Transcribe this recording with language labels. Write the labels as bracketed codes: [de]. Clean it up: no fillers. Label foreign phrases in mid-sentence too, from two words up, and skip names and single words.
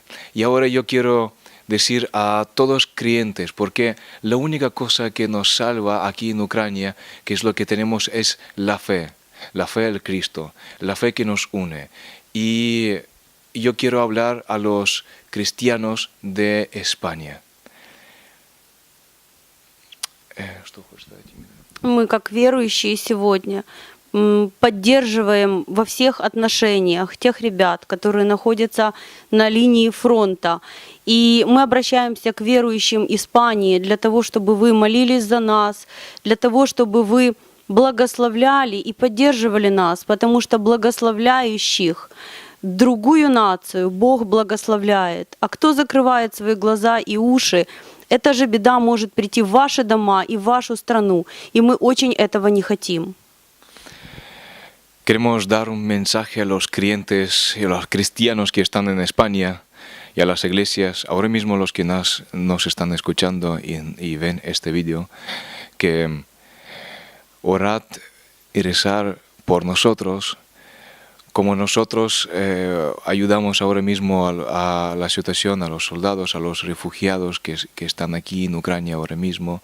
[es] Y ahora yo quiero decir a todos creyentes, porque la única cosa que nos salva aquí en Ucrania, que es lo que tenemos, es la fe en Cristo, la fe que nos une. Y yo quiero hablar a los cristianos de España. [ru] Мы, как верующие сегодня, поддерживаем во всех отношениях тех ребят, которые находятся на линии фронта. И мы обращаемся к верующим Испании для того, чтобы вы молились за нас, для того, чтобы вы благословляли и поддерживали нас, потому что благословляющих другую нацию Бог благословляет. А кто закрывает свои глаза и уши, эта же беда может прийти в ваши дома и в вашу страну, и мы очень этого не хотим. [es] Queremos dar un mensaje a los creyentes y a los cristianos que están en España y a las iglesias, ahora mismo los que nos están escuchando y ven este vídeo, que orad y rezar por nosotros, como nosotros ayudamos ahora mismo a la situación, a los soldados, a los refugiados que están aquí en Ucrania ahora mismo.